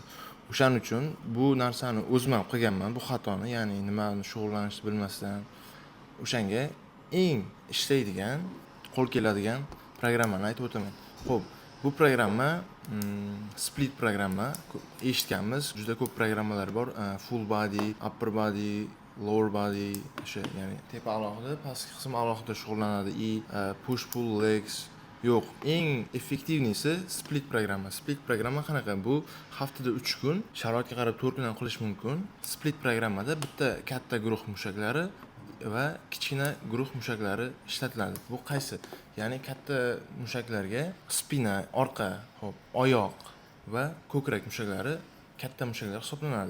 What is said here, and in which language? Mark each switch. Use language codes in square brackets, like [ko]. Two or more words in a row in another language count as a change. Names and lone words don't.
[uz] O'shaning uchun bu narsani o'zim ham qilganman, bu xatoni, ya'ni nimani shug'ullanishni bilmasdan o'shanga eng ishlaydigan, qo'l keladigan programmani aytib o'taman. Xo'p, bu programma split programma. Eshitganmiz, juda ko'p programmalar bor. [en] Full body, upper body, lower body, [uz] o'sha ya'ni tepa alohida, pastki qism alohida shug'ullanadi. [en] Push pull legs. [uz] Yo'q, eng effektivnisi split programma. Split programma qanaqa? Bu haftada 3 kun, sharoitga qarab 4 kun ham qilish mumkin. Split programmada bitta katta guruh mushaklari va kichkina guruh mushaklari ishlatiladi. Bu qaysi? Ya'ni katta mushaklarga spina, orqa, oyoq va ko'krak mushaklari katta mushaklar hisoblanadi.